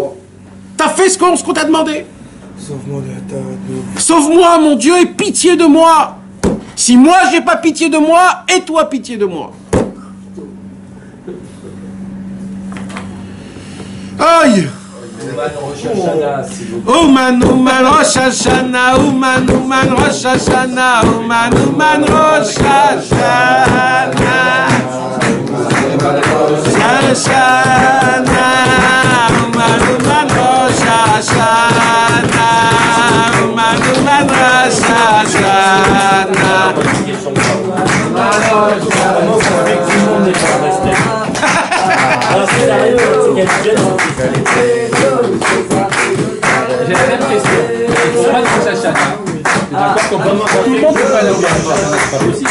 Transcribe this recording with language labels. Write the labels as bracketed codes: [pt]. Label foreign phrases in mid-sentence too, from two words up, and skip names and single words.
[fr] T'as fait ce qu'on t'a demandé. Sauve-moi, mon Dieu, et pitié de moi. Si moi j'ai pas pitié de moi, et toi pitié de moi. Aïe. Ouman Rosh Hashanah, Ouman Rosh Hashanah, Ouman Rosh Hashanah, Ouman Rosh Hashanah, Ouman Rosh Hashanah. J'ai la même question. Pour moi, Rosh Hashanah, tout le monde peut pas aller au Rosh Hashanah, c'est pas possible.